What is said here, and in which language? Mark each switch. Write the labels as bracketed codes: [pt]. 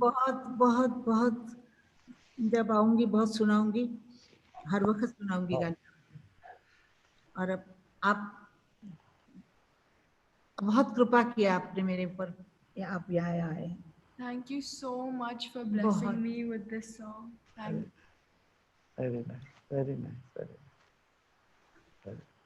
[hi] बहुत बहुत बहुत, जब आऊंगी बहुत सुनाऊंगी, हर वक्त सुनाऊंगी गाने। और अब आप बहुत कृपा किया आपने मेरे ऊपर, आप यहाँ आए। [en] Thank you so much for [hi] बहुत। [en] blessing me with this song. Thank you. Very nice, very nice, very